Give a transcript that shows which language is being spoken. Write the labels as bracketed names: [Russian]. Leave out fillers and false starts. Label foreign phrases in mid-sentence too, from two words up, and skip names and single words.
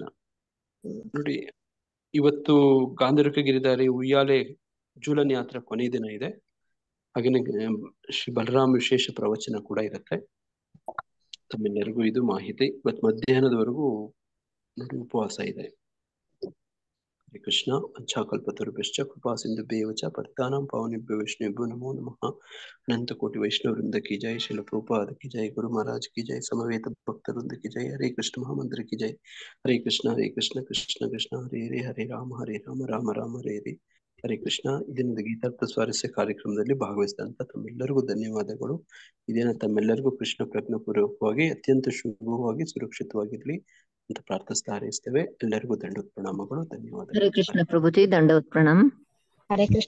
[Kannada] ನೋಡಿ, ಇವತ್ತು ಗಾಂಧರ್ವ ಗಿರಿಧಾರಿ ಉಯ್ಯಾಲೆ ಜೂಲನ್ ಯಾತ್ರಾ ಕೊನೆಯ ದಿನ ಇದೆ. ಹಾಗೇನೆ ಶ್ರೀ ಬಲರಾಮ್ ವಿಶೇಷ ಪ್ರವಚನ ಕೂಡ ಇರುತ್ತೆ. ತಮ್ಮೆಲ್ಲರಿಗೂ ಇದು ಮಾಹಿತಿ. ಇವತ್ತು ಮಧ್ಯಾಹ್ನದವರೆಗೂ ನೋಡಿ ಉಪವಾಸ ಇದೆ. [Sanskrit] ಹರೇ ಕೃಷ್ಣ. ಅಂಚಾಕಲ್ಪತರುಭ್ಯಶ್ಚ ಕೃಪಾ ಸಿಂಧುಭ್ಯೇವ ಚ ಪತಿತಾನಾಂ ಪಾವನೇಭ್ಯೋ ವೈಷ್ಣವೇಭ್ಯೋ ನಮೋ ನಮಃ. [Hindi] अनंत कोटि वैष्णव वृंद की जय। श्रील प्रभुपाद की जय. गुरु महाराज की जय। समवेत भक्त वृंद की जय। हरे कृष्ण महामंत्र की जय. [Sanskrit] ಹರೇ ಕೃಷ್ಣ ಹರೇ ಕೃಷ್ಣ ಕೃಷ್ಣ ಕೃಷ್ಣ ಹರೇ ಹರೇ, ಹರೇ ರಾಮ ರಾಮ ರಾಮ ಹರೇ ಹರೇ. ಹರೇ ಕೃಷ್ಣ. [Kannada] ಇದರಿಂದ ಗೀತಾರ್ಥ ಸ್ವಾರಸ್ಯ ಕಾರ್ಯಕ್ರಮದಲ್ಲಿ ಭಾಗವಹಿಸಿದಂತ ತಮ್ಮೆಲ್ಲರಿಗೂ ಧನ್ಯವಾದಗಳು. ಇದೇನ ತಮ್ಮೆಲ್ಲರಿಗೂ ಕೃಷ್ಣ ಪ್ರಜ್ಞಾಪೂರ್ವಕವಾಗಿ ಅತ್ಯಂತ ಶುಭವಾಗಿ ಸುರಕ್ಷಿತವಾಗಿರ್ಲಿ ಅಂತ ಪ್ರಾರ್ಥಿಸ್ತಾ ಹಾರೈಸ್ತೇವೆ. ಎಲ್ಲರಿಗೂ ದಂಡೋತ್ ಪ್ರಣಾಮಗಳು. ಧನ್ಯವಾದಗಳು. [Hindi] हरे कृष्ण प्रभुजी, दंडवत प्रणाम. [Sanskrit] ಹರೇ ಕೃಷ್ಣ.